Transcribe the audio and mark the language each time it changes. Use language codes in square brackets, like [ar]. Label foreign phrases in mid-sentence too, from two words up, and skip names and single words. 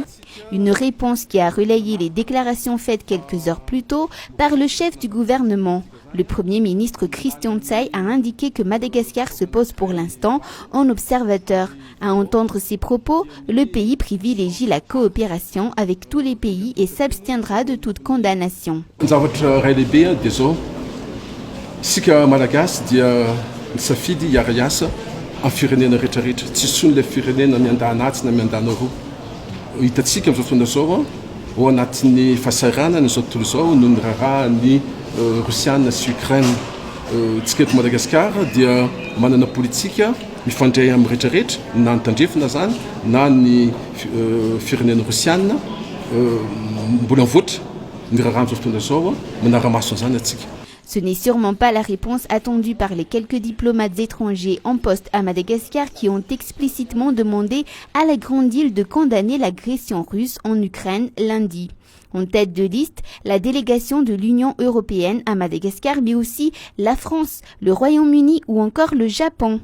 [fr] Une réponse qui a relayé les déclarations faites quelques heures plus tôt par le chef du gouvernement. Le Premier ministre Christian Tshai a indiqué que Madagascar se pose pour l'instant en observateur. À entendre ces propos, le pays privilégie la coopération avec tous les pays et s'abstiendra de toute condamnation. [mg] Hitantsika amin'izao fotoana izao ao anatin'ny fahasarana n'izao tontolo izao noho ny rarahan'ny Rosiana sy Ukraine. Tsika eto Madagasikara dia manana politika mifandray amin'ny rehetrarehetra na ny tandrefana zany na ny firenena Rosiana mbola mivoatra ny raraha amin'izao fotoana izao manara-maso an'izany atsika. [fr] Ce n'est sûrement pas la réponse attendue par les quelques diplomates étrangers en poste à Madagascar qui ont explicitement demandé à la Grande Île de condamner l'agression russe en Ukraine lundi. En tête de liste, la délégation de l'Union européenne à Madagascar, mais aussi la France, le Royaume-Uni ou encore le Japon.